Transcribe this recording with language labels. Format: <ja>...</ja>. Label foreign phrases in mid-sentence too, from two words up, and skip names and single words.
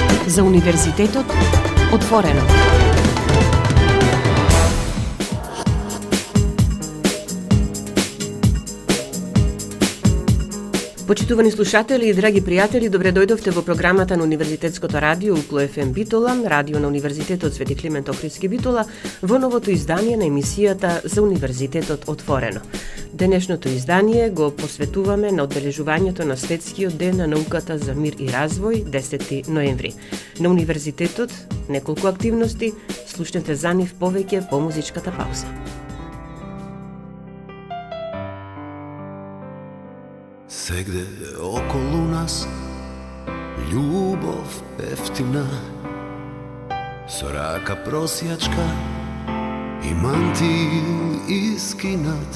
<mk>За Универзитетот отворено. Почитувани слушатели и драги пријатели, добре дојдовте во програмата на Универзитетското радио UKLO FM Битола, радио на Универзитетот Свети Климент Охридски Битола, во новото издание на емисијата За Универзитетот отворено. Денешното издание го посветуваме на одбележувањето на Светскиот ден на науката за мир и развој, 10 ноември. На Универзитетот неколку активности, слушнете за нив повеќе по музичката пауза.</mk> <sr>Svegde okolo nas ljubav jeftina, soraka prosjačka i mantil iskinat.</sr>